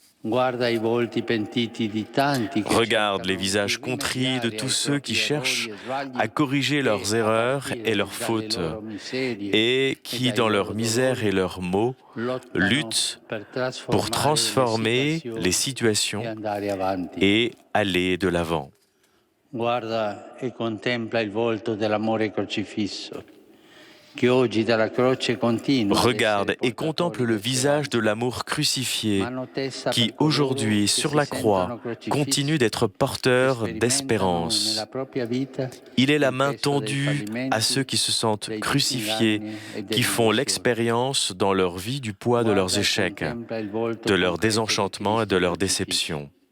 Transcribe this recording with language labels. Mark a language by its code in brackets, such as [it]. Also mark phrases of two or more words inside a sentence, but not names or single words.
[fr] Regarde les visages contris de tous ceux qui cherchent à corriger leurs erreurs et leurs fautes et qui, dans leur misère et leurs maux, luttent pour transformer les situations et aller de l'avant. [it] Guarda e contempla il volto dell'amore crocifisso. [fr] Regarde et contemple le visage de l'amour crucifié qui, aujourd'hui, sur la croix, continue d'être porteur d'espérance. Il est la main tendue à ceux qui se sentent crucifiés, qui font l'expérience dans leur vie du poids de leurs échecs, de leurs désenchantements et de leurs déceptions.